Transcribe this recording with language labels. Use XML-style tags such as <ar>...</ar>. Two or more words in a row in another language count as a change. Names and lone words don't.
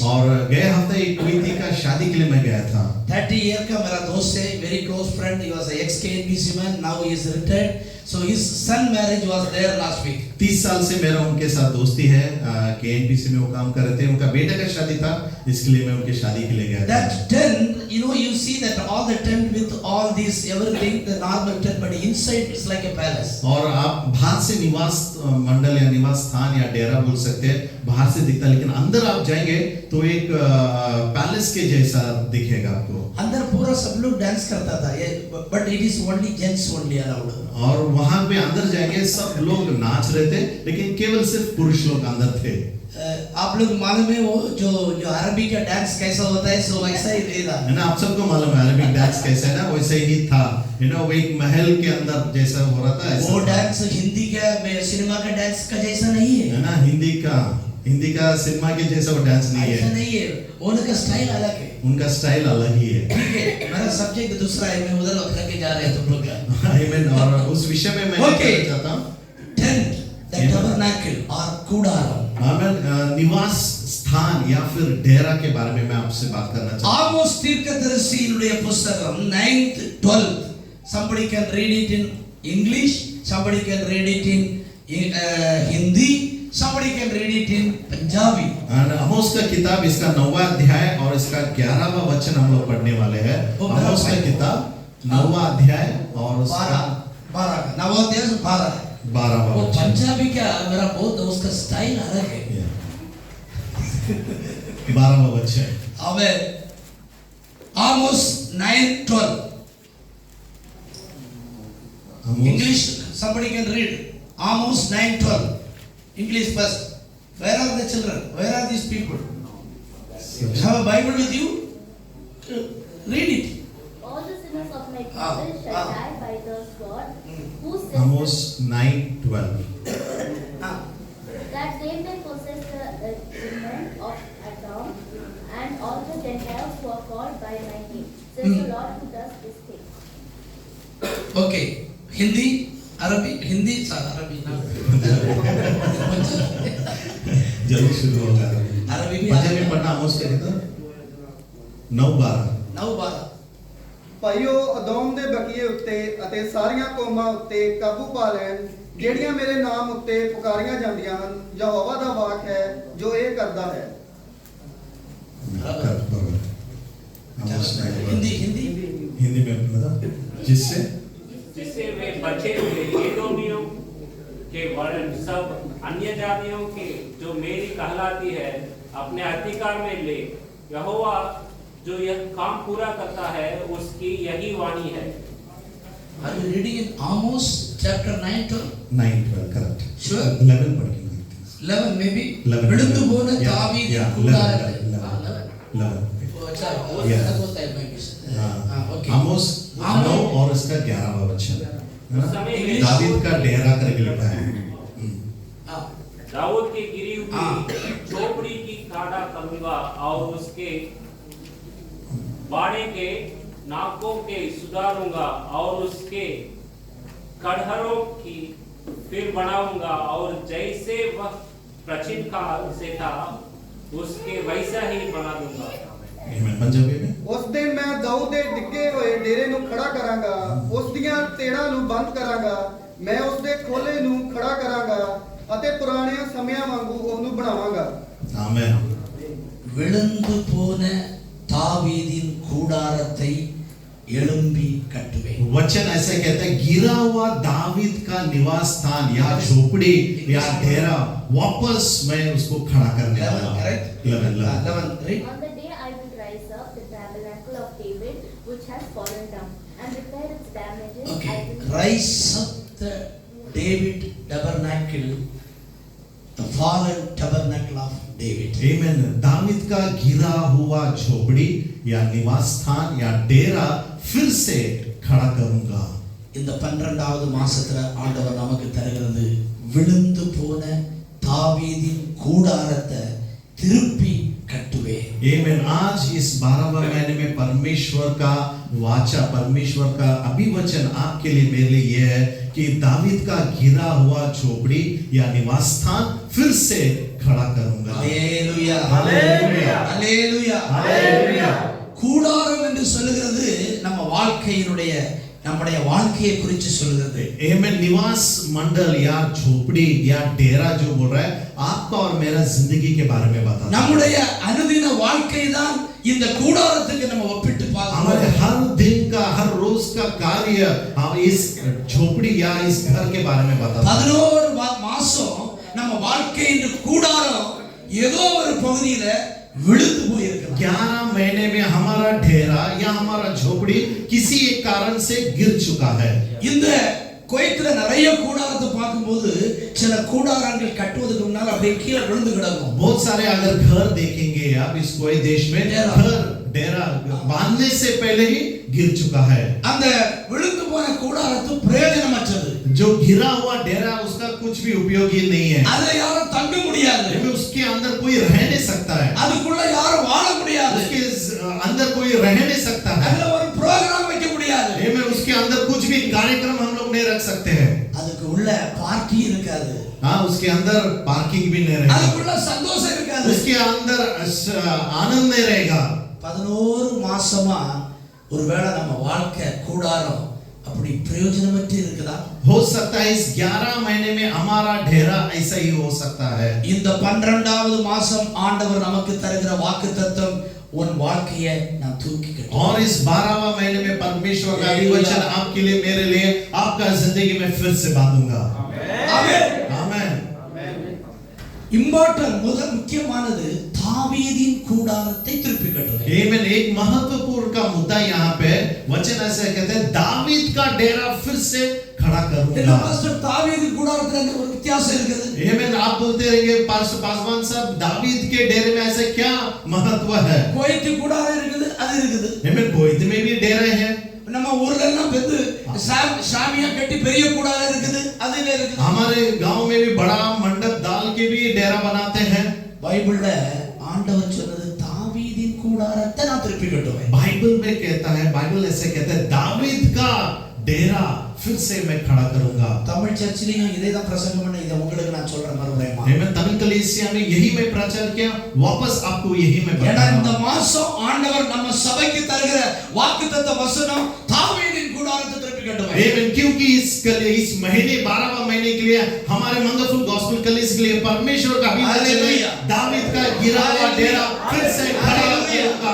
<hi>और गए हफ्ते एक कुवैती का शादी के लिए मैं गया था। 30 ईयर का मेरा दोस्त है</hi> <en>very close friend. He was ex KNBC man now he is retired. So his son marriage was there last week.</en> <hi>30 साल से मेरा उनके साथ दोस्ती है। KNBC में वो काम कर रहे थे। उनका बेटे का शादी था इसके लिए मैं उनके शादी के लिए गया था।</hi> <en>That tent, you know, you see that all the tent with all this everything, the normal tent, but inside it's like a palace.</en> <hi>और आप बाहर से निवास मंडल या निवास स्थान या डेरा बोल सकते हैं बाहर से दिखता है, लेकिन अंदर आप जाएंगे तो एक पैलेस के जैसा दिखेगा आपको। अंदर पूरा सब लोग डांस करता था ये,</hi> <en>but it is only gents only allowed।</en> <hi>और वहां पे अंदर जाएंगे सब लोग नाच रहे थे लेकिन केवल सिर्फ पुरुष लोग अंदर थे। आप लोग मालूम है वो जो अरबी का डांस कैसा होता है? सो वैसा ही था है ना। आप सबको मालूम है अरबिक डांस कैसा है ना, वैसे ही था।</hi> <en>you know</en> <hi>वो एक महल के अंदर जैसा हो रहा था ऐसा। वो डांस हिंदी का सिनेमा का डांस का जैसा नहीं है ना। हिंदी का सिनेमा के जैसा वो डांस नहीं ऐसा है। नहीं है। उनका स्टाइल अलग है। उनका स्टाइल अलग ही है। ठीक है मेरा सब्जेक्ट दूसरा है। मैं उधर लेके जा रहे हैं तुम लोग का। आमीन। और उस विषय में मैं कहना चाहता हूं</hi> <en>tent the tabernacle or கூடாரம்।</en> <hi>आमीन। निवास स्थान या फिर डेरा के बारे में मैं आपसे बात करना चाहता हूं।</hi> <ta>ஆமோஸ் தீர்க்கதரிசியினுடைய புத்தகம்</ta> <en>9th 12th somebody can read it in English, somebody can read it in Hindi, somebody can read it in Punjabi।</en> <hi>आमोस का किताब इसका 9वां अध्याय और इसका 11वां वचन हम लोग पढ़ने वाले हैं। आमोस का किताब 9वां अध्याय और उसका 12 का 9वां अध्याय 12 वो वचन। पंजाबी का मेरा बहुत दोस्त का स्टाइल अलग है। 12वां वचन। आमेन।</hi> <en>आमोस 9:12 English somebody can read Amos 9:12 English first। Where are the children? Where are these people? Have a Bible with you? Read it। All the sinners of my people shall die by the sword, who says Amos 9:12. that they may possess the remnant of Edom and all the Gentiles who are called by my name, says the Lord who does this thing.</en> <hi>ओके, हिंदी, अरबी, हिंदी, अरबी ना, जल्दी शुरू होगा अरबी भी पंजाबी में पढ़ना आमोस के तो 9:12 9:12</hi> <pa>ਭਾਈਓ ਅਦੋਮ ਦੇ ਬਕੀਏ ਉੱਤੇ ਅਤੇ ਸਾਰੀਆਂ ਕੌਮਾਂ ਉੱਤੇ ਕਾਬੂ ਪਾ ਲੈਣ ਜਿਹੜੀਆਂ ਮੇਰੇ ਨਾਮ ਉੱਤੇ ਪੁਕਾਰੀਆਂ ਜਾਂਦੀਆਂ ਹਨ। ਯਹੋਵਾ ਦਾ ਵਾਕ ਹੈ ਜੋ ਇਹ ਕਰਦਾ ਹੈ।</pa> <hi>आमोस 9:12 हिंदी हिंदी हिंदी में बता जिससे वे बचे हुए एदोमियों के वर्ण सब अन्य जातियों के जो मेरी कहलाती है अपने अधिकार में ले। यहोवा जो यह काम पूरा करता है उसकी यही वाणी है।</hi> <en>Are you reading in Amos chapter 9 to 9:12 correct Sure.</en> <hi>11 पढ़ेंगे</hi> <en>11 maybe 11</en> <ta>விழுந்து போன தாவீதின் கூடாரத்தை 11</ta> <hi>अच्छा वो</hi> <en>Yeah.</en> <hi>अलग होता है मैं हाँ ओके आमोस 9 और इसका 11वां वचन है ना? दावीद का डेरा करके लिखा है दाऊद की गिरी हाँ। हुई झोपड़ी की काटा करूंगा और उसके बाड़े के नाकों के सुधारूंगा और उसके कड़हरों की फिर बनाऊंगा और जैसे वह प्राचीन काल से था उसके वैसा ही बना दूंगा। आमीन पंजाबी में</hi> <pa>ਉਸ ਦਿਨ ਮੈਂ ਦਾਊਦ ਦੇ ਡਿੱਗੇ ਹੋਏ ਡੇਰੇ ਨੂੰ ਖੜਾ ਕਰਾਂਗਾ, ਉਸ ਦੀਆਂ ਤੇੜਾਂ ਨੂੰ ਬੰਦ ਕਰਾਂਗਾ, ਮੈਂ ਉਸ ਦੇ ਖੋਲੇ ਨੂੰ ਖੜਾ ਕਰਾਂਗਾ ਅਤੇ ਪੁਰਾਣੇ ਸਮਿਆਂ ਵਾਂਗੂ ਉਹਨੂੰ ਬਣਾਵਾਂਗਾ।</pa> <hi>आमीन</hi> <ta>விழுந்து போன தாவீதின் கூடாரத்தை எழும்பி கட்டுவேன்</ta> <hi>वचन ऐसे कहता है गिरा हुआ दावीद का निवास स्थान या झोपड़ी या डेरा वापस मैं उसको खड़ा करने वाला हूं। 11</hi> <en>read On the day I will rise up the tabernacle of David, which has fallen down, and repair its damages. I okay will rise up the David tabernacle, the fallen tabernacle of David.</en> <hi>आमीन दावीद का गिरा हुआ झोपड़ी या निवास स्थान या डेरा फिर से खड़ा करूंगा।</hi> <ta>இந்த 12வது மாசத்துல ஆண்டவர் நமக்கு தருகிறது விழுந்து போன தாவீதின் கூடாரத்தை திருப்பி கட்டுவேன்</ta> <hi>आमीन आज इस 12वें महीने में परमेश्वर का वाचा परमेश्वर का अभिवचन आपके लिए मेरे लिए यह है कि दावीद का गिरा हुआ झोपड़ी या निवास स्थान फिर से खड़ा करूंगा।</hi> <ta>ஹalleluya</ta> <hi>हालेलुया</hi> <ta>ஹalleluya</ta> <hi>हालेलुया</hi> <ta>கூடாரம் என்று சொல்லுகிறது நம்ம நம்முடைய வாழ்க்கையை குறித்து சொல்லுகிறது</ta> <hi>आमीन निवास मंडल या झोपड़ी या डेरा जो बोल रहा है आपका और मेरा जिंदगी के बारे में बताता है।</hi> <ta>நம்முடைய அனுதின வாழ்க்கை தான் இந்த கூடாரத்துக்கு நம்ம ஒப்பிட்டு</ta> <hi>हमारे</hi> <ta>பார்க்கிறோம்</ta> <hi>हर दिन का हर रोज का कार्य हम इस झोपड़ी या इस घर के बारे में बताता है।</hi> <ta>11 மாசம் நம்ம வாழ்க்கையின் கூடாரம் ஏதோ ஒரு பகுதியில விழுந்து போயிருக்கலாம்</ta> <hi>11 महीने में हमारा डेरा या हमारा झोपड़ी किसी एक कारण से गिर चुका है।</hi> <ta>இந்த குவைத்துல நிறைய கூடாரத்தை பார்க்கும்போது சில கூடாரங்கள் கட்டுவதற்கு முன்னால் அப்படியே கீழே விழுந்து கிடக்கும்</ta> <hi>बहुत सारे अगर घर देखेंगे आप इस कुवैत देश में घर डेरा बांधने से पहले ही गिर चुका है।</hi> <ta>அந்த விழுந்து போன கூடாரத்து பிரயோஜனமற்றது</ta> <hi>जो घिरा हुआ डेरा उसका कुछ भी उपयोगी नहीं है।</hi> <ta>அதுல யாரும் தங்க முடியாது</ta> <hi>उसके अंदर कोई रह नहीं सकता है।</hi> <ta>அதுக்குள்ள யாரும் வாழ முடியாது</ta> <hi>उसके अंदर कोई रह नहीं सकता है।</hi> <ta>அதுல ஒரு புரோகிராம் வைக்க முடியாது</ta> <hi>में उसके अंदर कुछ भी कार्यक्रम हम लोग नहीं रख सकते हैं।</hi> <ta>அதுக்கு உள்ள பார்ட்டி இருக்காது</ta> <hi>हाँ उसके अंदर पार्किंग भी नहीं रहेगा।</hi> <ta>அதுக்குள்ள சந்தோஷம் இருக்காது</ta> <hi>उसके अंदर आनंद नहीं रहेगा।</hi> <ta>11 மாசமா ஒருவேளை நம்ம வாழ்க்கை கூடாரம் அப்படி பிரயோஜனமற்று இருக்குதா</ta> <hi>हो सकता है इस 11 महीने में हमारा डेरा ऐसा ही हो सकता है।</hi> <ta>இந்த 12வது மாசம் ஆண்டவர் நமக்கு தருகிற வாக்குத்தத்தம் உன் வாழ்க்கையை நான் தூக்கி கட்டுவேன்</ta> <hi>और इस 12वां महीने में परमेश्वर का वचन आपके लिए मेरे लिए आपका जिंदगी में फिर से बांधूंगा।</hi> <ta>ஆமென்</ta> <hi>आमीन</hi> <ta>இம்பார்ட்டன்ட் முதல் முக்கியமானது தாவீதின் கூடாரத்தை திருப்பி கட்டுவது</ta> <hi>आमीन एक महत्वपूर्ण का मुद्दा यहाँ पे वचन ऐसा कहते हैं दावीद का डेरा फिर से खड़ा</hi> <ta>என்ன</ta> <hi>करूंगा।</hi> <ta>பாஸ்டர் தாவீதின் கூடாரத்துல என்ன ஒரு வித்தியாசம் இருக்குது</ta> <hi>आमीन आप बोलते रहेंगे पास्टर पासवान साहब दावीद के डेरे में ऐसा क्या महत्व है।</hi> <ta>குவைத்து கூடாரம் இருக்குது அது இருக்குது</ta> <hi>आमीन कुवैत में भी डेरे हैं</hi> <ta>நம்ம ஊர்ல எல்லாம் பெத்து சாமியா கட்டி பெரிய கூடாரம் இருக்குது, அதுல இருக்குது.</ta> <hi>हमारे गांव में भी बड़ा मंडप डाल के भी डेरा बनाते हैं.</hi> <ta>பைபிள்ல ஆண்டவர் சொன்னது தாவீதின் கூடாரத்தை நான் திருப்பி கட்டுவேன்.</ta> <hi>बाइबल में कहता है, बाइबल ऐसे कहता है, दावीद का डेरा फिर से मैं खड़ा करूंगा.</hi> <ta>தமிழ் சர்ச்சிலையும் இதே தான் பிரசங்கம் பண்ண, இதை உங்களுக்கு நான் சொல்றேன் மறுபடியும்.</ta> <hi>मैं तमिल कलीसिया में यही मैं प्रचार किया, वापस आपको यही मैं</hi> <ta>ஏன்னா இந்த</ta> <hi>बताऊंगा.</hi> <ta>மாசம் ஆண்டவர் நம்ம சபைக்கு தருகிற வாக்குத்தத்த வசனம் தாவீதின் கூடாரத்தை திருப்பி கட்டுவேன்.</ta> <en>Amen.</en> <hi>क्योंकि इस महीने 12वां महीने के लिए हमारे मंगलफुल गॉस्पेल कलीसिया के लिए परमेश्वर का अभिवचन है, दावीद का गिरा हुआ डेरा फिर से खड़ा करूंगा.</hi>